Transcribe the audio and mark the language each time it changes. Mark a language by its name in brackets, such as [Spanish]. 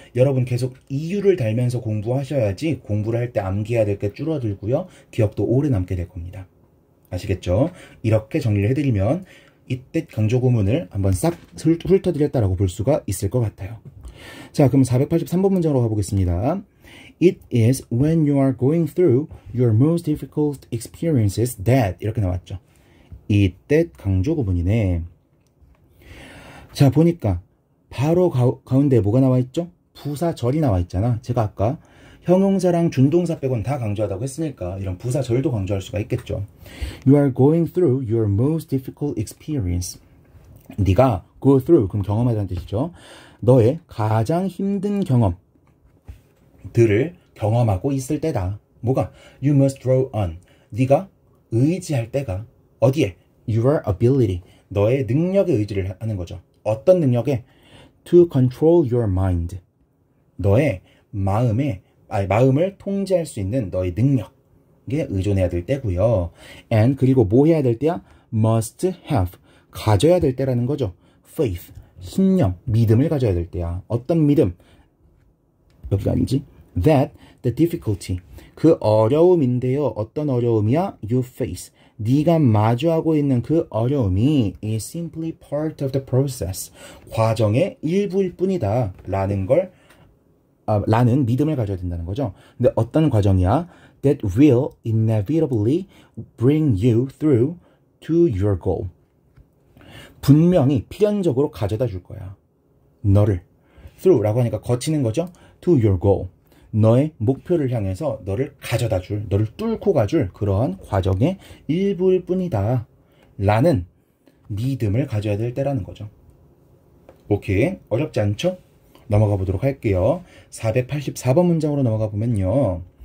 [Korean] 여러분 계속 이유를 달면서 공부하셔야지 공부를 할 때 암기해야 될 게 줄어들고요. 기억도 오래 남게 될 겁니다. 아시겠죠? 이렇게 정리를 해드리면 이때 강조구문을 한번 싹 훑어드렸다라고 볼 수가 있을 것 같아요. 자, 그럼 483번 문장으로 가보겠습니다. [English] It is when you are going through your most difficult experiences that [Korean] 이렇게 나왔죠. 이때 강조구문이네. 자, 보니까 바로 가운데 뭐가 나와 있죠? 부사절이 나와 있잖아. 제가 아까 형용사랑 준동사 빼곤 다 강조하다고 했으니까 이런 부사절도 강조할 수가 있겠죠. [English] You are going through your most difficult experience. [Korean] 네가 go through, 그럼 경험하다는 뜻이죠. 너의 가장 힘든 경험들을 경험하고 있을 때다. 뭐가? [English] You must draw on. [Korean] 네가 의지할 때가 어디에? [English] Your ability. [Korean] 너의 능력에 의지를 하는 거죠. 어떤 능력에? [English] to control your mind. [Korean] 너의 마음을 통제할 수 있는 너의 능력에 의존해야 될 때고요. and 그리고 뭐 해야 될 때야? [English] must have [Korean] 가져야 될 때라는 거죠. faith 신념, 믿음을 가져야 될 때야. 어떤 믿음? 여기가 아니지. [English] that the difficulty [Korean] 그 어려움인데요. 어떤 어려움이야? [English] you face [Korean] 네가 마주하고 있는 그 어려움이 [English] is simply part of the process [Korean] 과정의 일부일 뿐이다 라는 믿음을 가져야 된다는 거죠. 근데 어떤 과정이야? [English] that will inevitably bring you through to your goal [Korean] 분명히 필연적으로 가져다 줄 거야. 너를 through라고 하니까 거치는 거죠. [English] to your goal [Korean] 너의 목표를 향해서 너를 가져다 줄, 너를 뚫고 가줄 그러한 과정의 일부일 뿐이다 라는 믿음을 가져야 될 때라는 거죠. 오케이, 어렵지 않죠? 넘어가 보도록 할게요. 484번 문장으로 넘어가 보면요.